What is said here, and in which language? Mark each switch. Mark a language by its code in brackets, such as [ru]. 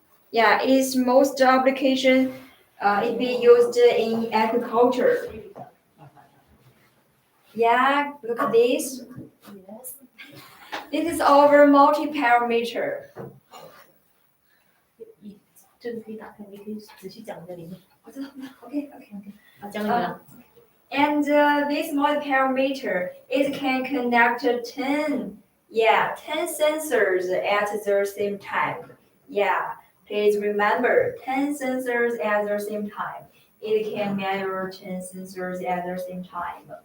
[en] Yeah, it's most application it be used in agriculture. Yeah, look at this. This is our multi-parameter. [zh] 这个可以打开，你可以仔细讲在里面。 [en] Okay. [zh] 好，讲给你了。 [en] And this multi-parameter, it can connect 10 sensors at the same time. Yeah, please remember 10 sensors at the same time. It can measure 10 sensors at the same time.